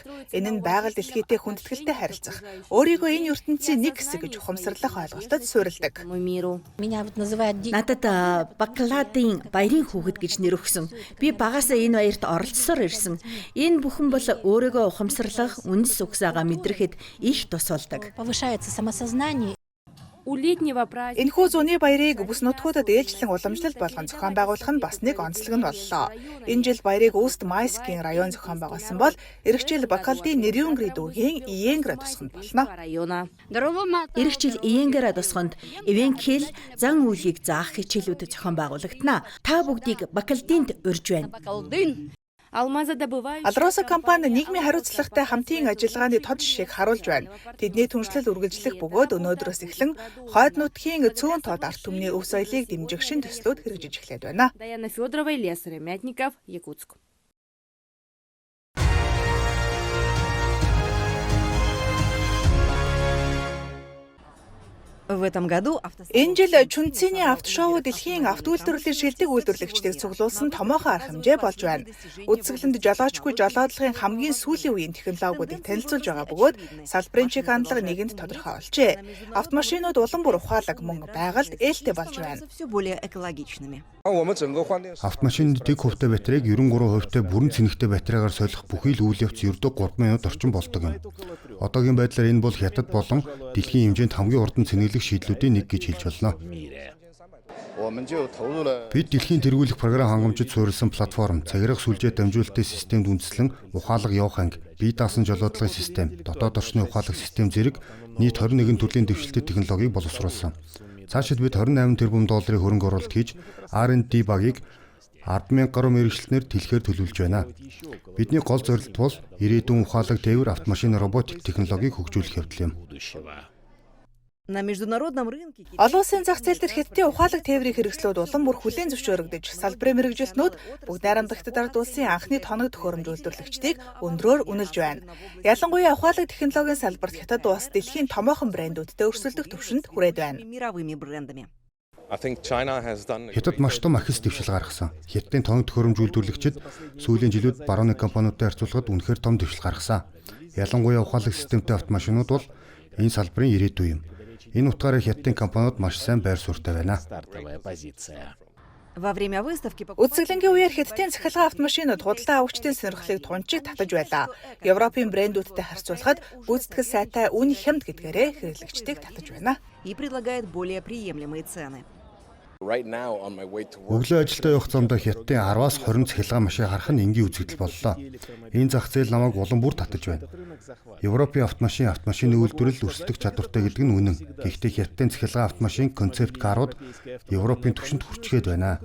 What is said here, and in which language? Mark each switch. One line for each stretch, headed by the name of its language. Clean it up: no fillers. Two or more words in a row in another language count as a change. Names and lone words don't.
Mongolian: Энэ нь байгаль дэлхийтэй хүндэтгэлтэй харилцах, өөрийгөө энэ ертөнцийн нэг хэсэг гэж ухамсарлах ойлголтод суурилдаг.
Russian: миру.
Mongolian: Надад Бакаладын баярын хүүхэд гэж нэр өгсөн. Би багасаа энэ баярт оролцсоор ирсэн. Энэ бүхэн бол өөрийгөө ухамсарлах, үндэс угсаага мэдрэхэд их тус болдог.
Russian: У летнего праздника
Mongolian: Энэхүү зуны баярыг бүс нутгуудад ээлжлэн уламжлалт болгон зохион байгуулах нь бас нэг онцлог нь боллоо. Энэ жил баярыг Үст-Майскийн район зохион байгуулсан бол эх жил Бакалдын Нэрюнгри дүүгийн Иенгра тусганд болно.
Russian: района.
Mongolian: Ирэх жил Иенгара тусганд Ивенкил зан үйлийг заах хичээлүүд зохион байгуулагдана. Та бүгдийг Бакалдынд урьж байна.
Russian: Алмазодобывающий
Mongolian: Алроса компани нийгмийн хариуцлагатай хамтын ажиллагааны тод жишээг харуулж байна. Тэдний түншлэл үргэлжлэх бөгөөд өнөөдрөөс эхлэн хойд нутгийн цөөн тод ард түмний өв соёлыг дэмжих шин төслүүд хэрэгжиж эхлээд байна. Даяна Федорова, Лесарь Мятников, Якутск.
Russian: В этом году
Mongolian: Энэ жил Чүнцэний автошоу дэлхийн автоүлдвэрлэлийн шилдэг үйлдвэрлэгчдийг цуглуулсан томоохон арга хэмжээ болж байна. Үзэсгэлэнд жолоочгүй жолоодлогын хамгийн сүүлийн үеийн технологиудыг танилцуулж байгаа бөгөөд салбарын чиг хандлага нэгэнд тодорхой болжээ. Автомашинууд улам бүр ухаалаг мөн байгальд ээлтэй болж байна.
Russian: все более экологичными.
Mongolian: Автомашинд дэг хувьтай батарейг 93% бүрэн цэнэгтэй батарейгаар солих бүхий л үйл явц ердөө 3 минут орчим болдог юм. Одоогийн байдлаар энэ бол хятад болон дэлхийн хэмжээнд хамгийн урдан цэнэглэх шийдлүүдийн нэг гэж хэлж болно. Бид дэлхийн тэргүүлэх програм хангамжид суурилсан платформ, цагирах сүлжээ дамжуулалтын системд үндэслэн ухаалаг явах анги, бие даасан жолоодлагын систем, дотоод орчны ухаалаг систем зэрэг нийт 21 төрлийн дэвшилтэт технологиг боловсруулсан. Цаашид бид 28 тэрбум долларын хөрөнгө оруулалт хийж R&D багийг 10,000 гаруй мэргэжилтнээр тэлэхээр төлөвлөж байна. Бидний гол зорилт бол ирээдүйн ухаалаг тээвэр автомашин роботик технологиг хөгжүүлэх явдал юм.
Russian: На международном рынке
Mongolian: Олон улсын зах зээл дээр Хятадын ухаалаг тээврийн хэрэгслүүд улам бүр хүлээн зөвшөөрөгдөж, салбарын мэргэжилтнүүд бүгд найрамдагтад ард улсын анхны тоног төхөөрөмж үйлдвэрлэгчдийг өндрөөр үнэлж байна. Ялангуяа ухаалаг технологийн салбарт Хятад улс дэлхийн томоохон брэндүүдтэй өрсөлдөх түвшинд хүрээд байна.
Russian: мировыми брендами.
Mongolian: Хятад маш том ахис дэвшил гаргасан. Хятадын тоног төхөөрөмж үйлдвэрлэгчид сүүлийн жилүүд барууны компаниудтай харьцуулахад үнэхээр том дэвшил гаргасан. Ялангуяа ухаалаг системтэй автомашинууд бол энэ салбарын ирээдүй юм. Энэ утгаараа Хятадын компаниуд маш сайн байр суурьтай байна.
Russian: Во время выставки
Mongolian: Үзэсгэлэнгийн үеэр Хятадын цахилгаан автомашинууд худалдаа авагчдын сонирхлыг тунчиг татаж байлаа. Европын брэндүүдтэй харьцуулахад гүйцэтгэл сайтай үн хямд гэдгээрээ хэрэглэгчдийг татаж байна.
Russian: и предлагает более приемлемые цены.
Mongolian: Өглөө ажилдаа явах замдаа Хятадын 10-аас 20 цахилгаан машин харах нь энгийн үзэгдэл боллоо. Энэ зах зээл намайг улам бүр татаж байна. Европын автомашины үйлдвэрлэл өрсөлдөх чадвартай гэдэг нь үнэн. Гэхдээ Хятадын цахилгаан автомашин концепт карууд Европын түвшинд хүрчгээд байна.